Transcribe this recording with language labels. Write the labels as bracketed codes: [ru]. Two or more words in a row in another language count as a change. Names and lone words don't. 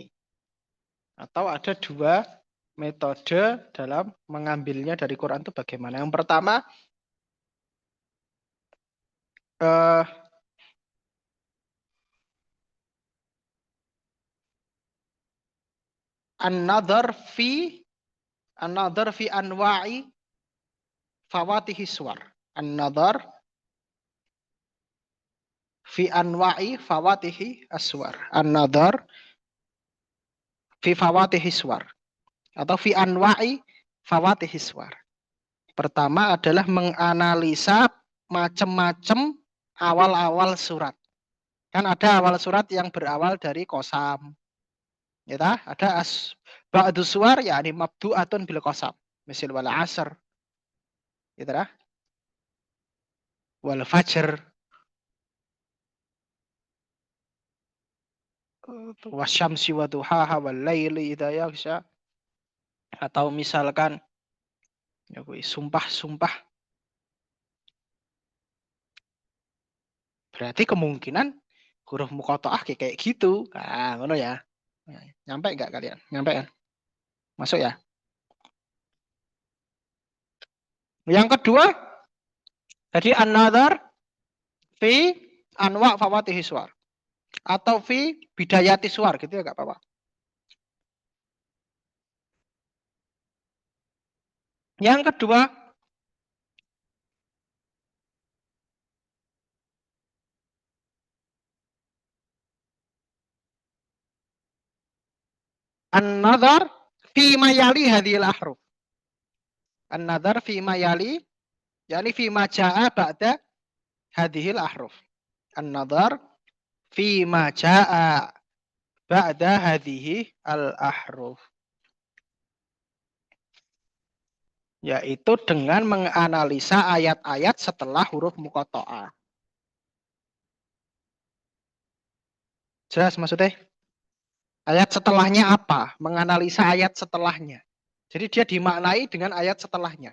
[id] Atau ada dua metode dalam mengambilnya dari Quran itu bagaimana? Yang pertama [ar] النظر في أنواع فواتح السور. النظر في أنواع فواتح أسوار. النظر في فواتح السور. Atau في أنواع فواتح السور. [id] Pertama adalah menganalisa macam-macam awal-awal surat. Kan ada awal surat yang berawal dari kosam. Ya, ada [ar] بعض السور [id] yakni [ar] مبدوءة بالقسم, [id] misal [ar] والعصر, [id] gitu dah, [ar] والفجر والشمس وضحاها والليل إذا يغشى, [id] atau misalkan ya sumpah-sumpah. Berarti kemungkinan huruf muqatta'ah kayak gitu. Nah, ngono ya. Nyampe enggak kalian? Nyampe kan? Masuk ya? Yang kedua, jadi [ar] النظر في أنواع فواتح السور [id] atau [ar] في بداية السور [id] gitu ya, enggak apa-apa. Yang kedua, [ar] النظر في ما يلي هذه الأحرف. النظر في ما يلي يعني في ما جاء بعد هذه الأحرف. النظر في ما جاء بعد هذه الأحرف. [id] Yaitu dengan menganalisa ayat-ayat setelah huruf muqatta'ah. Jelas maksudnya? Ayat setelahnya apa? Menganalisa ayat setelahnya. Jadi dia dimaknai dengan ayat setelahnya.